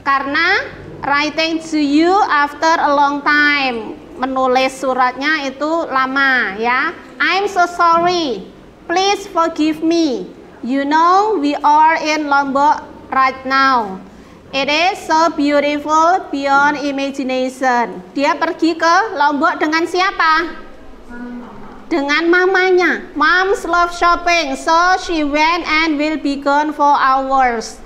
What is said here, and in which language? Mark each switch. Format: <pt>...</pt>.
<id>Karena</id> <en>writing to you after a long time,</en> <id>menulis suratnya itu lama ya.</id> <en>I'm so sorry. Please forgive me. You know we are in Lombok right now. It is so beautiful beyond imagination.</en> <id>Dia pergi ke Lombok dengan siapa? Dengan mamanya.</id> <en>Moms love shopping, so she went and will be gone for hours.</en>